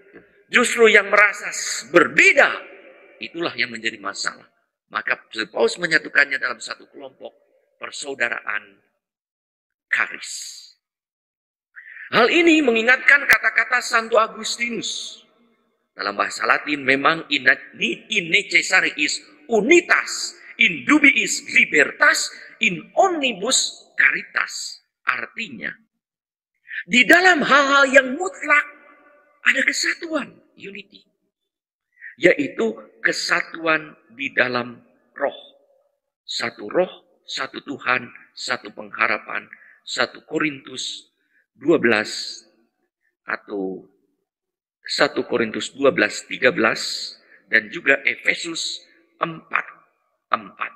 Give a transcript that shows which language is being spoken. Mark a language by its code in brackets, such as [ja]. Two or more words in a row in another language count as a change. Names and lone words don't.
[id] Justru yang merasa berbeda, itulah yang menjadi masalah. Maka Paus menyatukannya dalam satu kelompok persaudaraan karis. Hal ini mengingatkan kata-kata Santo Agustinus. Dalam bahasa Latin memang [la] in necessariis unitas, in dubiis libertas, in omnibus caritas. [id] Artinya, di dalam hal-hal yang mutlak ada kesatuan, unity. Yaitu kesatuan di dalam roh. Satu roh, satu Tuhan, satu pengharapan. 1 Korintus 12 atau 1 Korintus 12:13 dan juga Efesus 4:4.